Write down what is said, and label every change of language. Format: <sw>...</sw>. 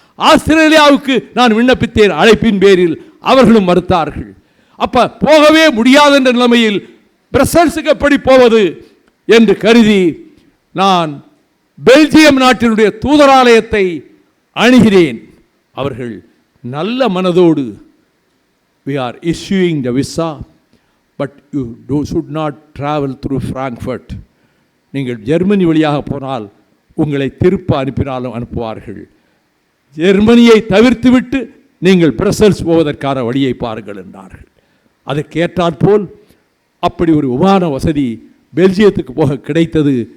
<ta>ஆஸ்திரேலியாவுக்கு நான் விண்ணப்பித்தேன் அழைப்பின் பேரில், அவர்களும் மறுத்தார்கள். அப்ப போகவே முடியாது என்ற நிலைமையில் பிரசல்ஸுக்கு எப்படி போவது என்று கருதி நான் பெல்ஜியம் நாட்டினுடைய தூதராலயத்தை அணுகிறேன். அவர்கள் நல்ல மனதோடு,</ta> <en>we are issuing the visa but you should not travel through Frankfurt.</en> <ta>நீங்கள் ஜெர்மனி வழியாக போனால் உங்களை திருப்ப அனுப்பினாலும் அனுப்புவார்கள். ஜெர்மனியை தவிர்த்துவிட்டு நீங்கள் பிரசல்ஸ் போவதற்கான வழியை பாருங்கள் என்றார்கள். அதற்கேற்றாற்போல் அப்படி ஒரு விமான வசதி பெல்ஜியத்துக்கு போக கிடைத்தது.</ta>